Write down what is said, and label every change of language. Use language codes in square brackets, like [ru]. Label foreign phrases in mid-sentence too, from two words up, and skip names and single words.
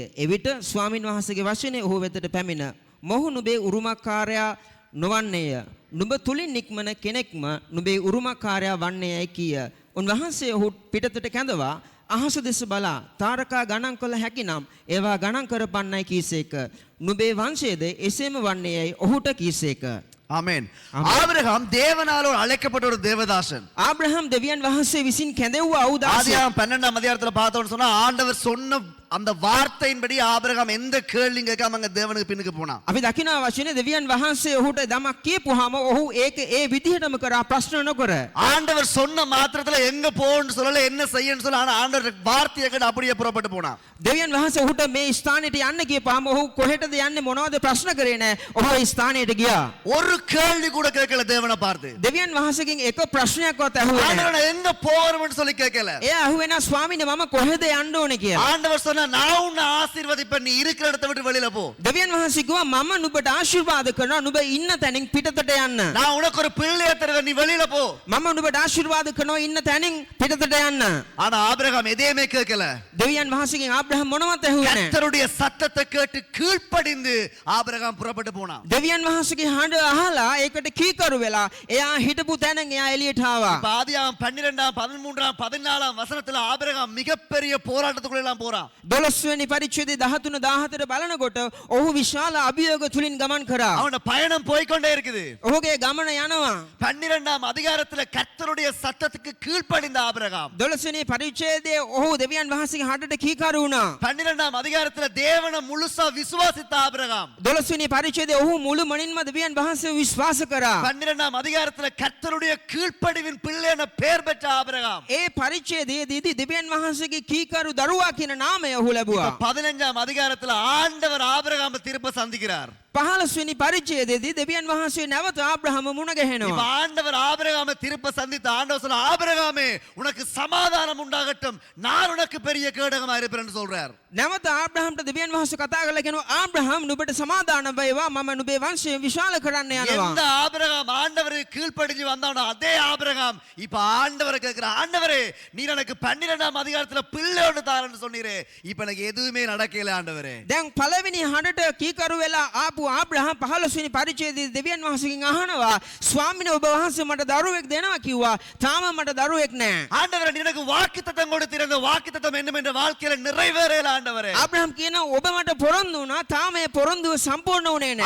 [si] එවිට ස්වාමින් වහන්සේගේ වචනේ ඔහු වෙතට පැමිණ මොහු නුඹේ උරුමකාරයා නොවන්නේය, නුඹ තුලින් නික්මන කෙනෙක්ම නුඹේ උරුමකාරයා වන්නේයයි කීය. උන්වහන්සේ ඔහු පිටතට කැඳවා අහස දෙස බලා තාරකා ගණන් කළ හැකිනම් ඒවා ගණන් කරපන්නයි කීසේක. නුඹේ වංශයේද එසේම වන්නේයයි ඔහුට කීසේක. [ta] ஆமென். ஆபிரகாம் தேவனாலோ அழைக்கப்பட்ட ஒரு தேவதாசன். [si] ஆபிரகாம் දෙවියන් වහන්සේ විසින් කැඳෙව්වා උදාසය. [ta] ஆதியாகமம் 12ஆம் அதிகாரத்துல பார்த்தோம்னு சொன்னா ஆண்டவர் சொன்ன அந்த வார்த்தையின்படி ஆபிரகாம் எந்த கேள்வியும் கேட்காம அங்க தேவனுக்கு பின்னுக்கு போனான். [si] අපි දකිනවා වචනේ දෙවියන් වහන්සේ ඔහුට දමක් කියපුවාම ඔහු ඒක ඒ විදිහටම කරා, ප්‍රශ්න නොකර. [ta] ஆண்டவர் சொன்ன மாத்திரத்துல எங்க போன்னு சொல்லல, என்ன செய்யன்னு சொல்ல, ஆனா ஆண்டவர் வார்த்தையை கேட்டு அப்படியே புறப்பட்டு போனான். [si] දෙවියන් වහන්සේ ඔහුට මේ ස්ථානෙට යන්න කියපුවාම ඔහු කොහෙටද යන්නේ මොනවද ප්‍රශ්න කරේ නැහැ. ඔහු ඒ ස්ථානෙට ගියා. [ta] ஒரு கேள்வி கூட கேட்கல தேவனை பார்த்து. [si] දෙවියන් වහන්සේගෙන් එක ප්‍රශ්නයක්වත් ඇහුවේ නැහැ. [ta] ஆண்டவர் எங்க போறோம்னு சொல்லி கேட்கல. [si] එයා ඇහුවේ නැහැ ස්වාමීනි මම කොහෙද යන්න ඕනේ කියලා. [ta] ஆண்டவர் சொன்னா நான் உன்னை ஆசீர்வதிப்பேன், நீ இருக்கிற இடத்தை விட்டு வெளியில போ. [si] දෙවියන් වහන්සේ කිව්වා මම නුඹට ආශිර්වාද කරනවා, නුඹ ඉන්න තැනින් පිටතට යන්න. [ta] நான் உனக்கு ஒரு பிள்ளையை தருவேன், நீ வெளியில போ. [si] මම නුඹට ආශිර්වාද කරනවා, ඉන්න තැනින් පිටතට යන්න. [ta] ஆனா ஆபிரகாம் எதையுமே கேட்கல. [si] දෙවියන් වහන්සේගෙන් ආබ්‍රහම් මොනවත් ඇහුවේ නැහැ. [ta] கர்த்தருடைய சத்தத்தை கேட்டு கீழ்ப்படிந்து ஆபிரகாம் புறப்பட்டு போனான். [si] දෙවියන් වහන්සේගේ හඬ අහලා ඒකට කීකරු වෙලා එයා හිටපු තැනින් එයා එළියට ආවා. [ta] ஆதியாகமம் 12ஆம் 13ஆம் 14ஆம் வசனத்துல ஆபிரகாம் மிகப்பெரிய போராட்டத்துக்குள்ள எல்லாம் போறான். [si] දොළොස්වෙනි පරිච්ඡේදයේ 13 14 බලනකොට ඔහු විශාල අභියෝග තුලින් ගමන් කරා. [ta] அவனோட பயணம் போய்க்கொண்டே இருக்குது. [si] ඔහුගේ ගමන යනවා. [ta] 12ஆம் அதிகாரத்துல கர்த்தருடைய சத்தத்துக்கு கீழ்ப்படிந்த ஆபிரகாம். [si] 12වෙනි පරිච්ඡේදයේ ඔහු දෙවියන් වහන්සේගේ හඬට කීකරු වුණා. [ta] 12ஆம் அதிகாரத்துல தேவனை முழுசா விசுவாசித்த ஆபிரகாம். [si] 12වෙනි පරිච්ඡේදයේ ඔහු මුළුමනින්ම දෙවියන් වහන්සේව විශ්වාස කරා. [ta] 12ஆம் அதிகாரத்துல கர்த்தருடைய கீழ்ப்படிவின் பிள்ளை என பெயர் பெற்ற ஆபிரகாம். [si] ඒ පරිච්ඡේදයේදී දෙවියන් වහන්සේගේ කීකරු දරුවා කියන නාමය ඔහු ලැබුවා. [ta] 15ஆம் அதிகாரத்துல ஆண்டவர் ஆபிரகாமை திரும்ப சந்திக்கிறார். [si] 15වෙනි පරිච්ඡේදයේදී දෙවියන් වහන්සේ නැවත ආබ්‍රහම මුණ [ta] இப்ப [si] ගැහෙනවා. [ta] ஆண்டவர் ஆபிரகாமை திரும்ப சந்தித்த ஆண்டவர் சொல்ல ஆபிரகாமே உனக்கு சமாதானம் உண்டாகட்டும் நான் உனக்கு பெரிய கேடகமா இருப்பேன் சொல்றார். [si] නැවත ආබ්‍රහම්ට දෙවියන් වහන්සේ කතා කරලා කියනවා ආබ්‍රහම් නුඹට සමාදාන වේවා මම නුඹේ වංශය විශාල කරන්න යනවා. [ta] எந்த ஆபிரகாம் ஆண்டவருக்கு கீழ்ப்படிஞ்சு வந்தானோ அதே ஆபிரகாம் இப்ப ஆண்டவரை கேட்கிற ஆண்டவரே நீர் எனக்கு 12ஆம் அதிகாரத்துல பிள்ளை ஒன்று தாரன்னு சொன்னீரே இப்ப எனக்கு எதுவுமே நடக்கல ஆண்டவரே. [si] දැන් පළවෙනි හඬට කීකරු වෙලා ආපු ආබ්‍රහම් 15වෙනි පරිච්ඡේදයේ දෙවියන් වහන්සේගෙන් අහනවා ස්වාමීනි ඔබ වහන්සේ මට දරුවෙක් දෙනවා කිව්වා තාම මට දරුවෙක් නැහැ. [ta] ஆண்டவரே நீ எனக்கு வாக்குத்தத்தம் கொடுத்தீர் அந்த வாக்குத்தத்தம் என்னும் என்ற வாழ்க்கையில நிறைவேறல ஆண்டவரே. [si] ආබ්‍රහම් කියනවා ඔබ මට පොරොන්දු වුණා තාම ඒ පොරොන්දුව සම්පූර්ණ වුණේ නැහැ.